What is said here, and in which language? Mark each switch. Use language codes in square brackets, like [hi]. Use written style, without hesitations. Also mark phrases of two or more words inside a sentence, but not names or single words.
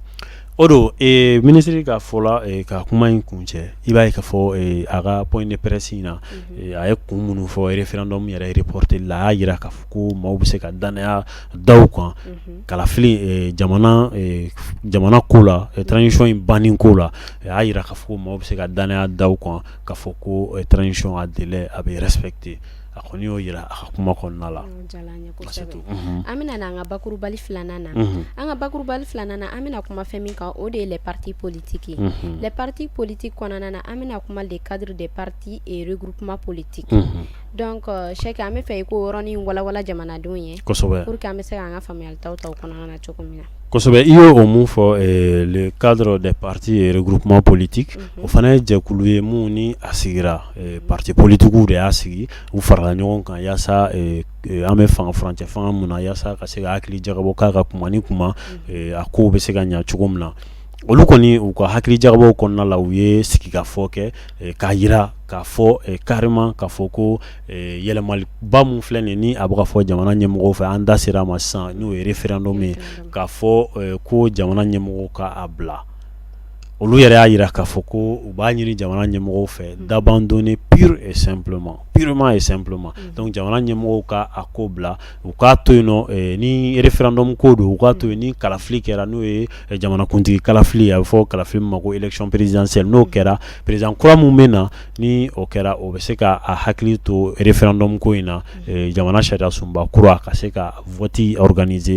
[bm] o don ministre ka fɔ la ka kuma in kun cɛ i b'a ye k'a fɔ a ka [fr] point de presse [bm] in na a ye kun minnu fɔ référendum yɛrɛ reporter la a y'a jira k'a fɔ ko maaw bɛ se ka danaya da u kan kalafili jamana ko la transition in banni ko la a y'a jira k'a fɔ ko maaw bɛ se ka danaya da u kan k'a fɔ ko transition a délai a bɛ respecter a kɔni y'o yira a ka kuma kɔnɔna la an bɛna n'an ka bakurubali filanan na an ka bakurubali filanan na an bɛna kuma fɛn min kan o de ye [fr] les partis politiques les partis politiques [bm] kɔnɔna na an bɛna kuma [fr] le cadre des partis et regroupements politiques [bm] donc Cheick an bɛ fɛ i ko yɔrɔnin walawala jamanadenw ye kosɛbɛ pour que an bɛ se k'an ka faamuyalitaw ta o kɔnɔna na cogo min na kosɛbɛ i y'o mun fɔ [fr] le cadre des partis et regroupements politiques [bm] o fana ye jɛkulu ye mun ni a sigira [fr] parti politiques [bm] de y'a sigi u farala ɲɔgɔn kan yaasa an bɛ fanga furancɛ fanga mun na yaasa ka se ka hakili jagabɔ k'a ka kuma ni kuma a kow bɛ se ka ɲa cogo min na olu kɔni u ka hakili jagabɔw kɔnɔna la u ye sigikafɔ kɛ k'a yira k'a fɔ carrément k'a fɔ ko yɛlɛmaliba mun filɛ nin ni a bɛ ka fɔ jamana ɲɛmɔgɔw fɛ an da sera a ma sisan n'o ye référendum ye k'a fɔ ko jamana ɲɛmɔgɔw ka a bila olu yɛrɛ y'a yira k'a fɔ ko u b'a ɲini jamana ɲɛmɔgɔw fɛ [fr] d'abandonner purement et simplement [bm] donc jamana ɲɛmɔgɔw ka a ko bila u k'a to yen nɔ ni référendum ko don u k'a to yen ni kalafili kɛra n'o ye jamanakuntigi kalafili a bɛ fɔ kalafili min ma ko [fr] élection présidentielle [bm] n'o kɛra président kura mun bɛ na ni o kɛra o bɛ se ka a hakili to référendum ko in na jamana sariya sunba kura ka se ka [fr] vote organiser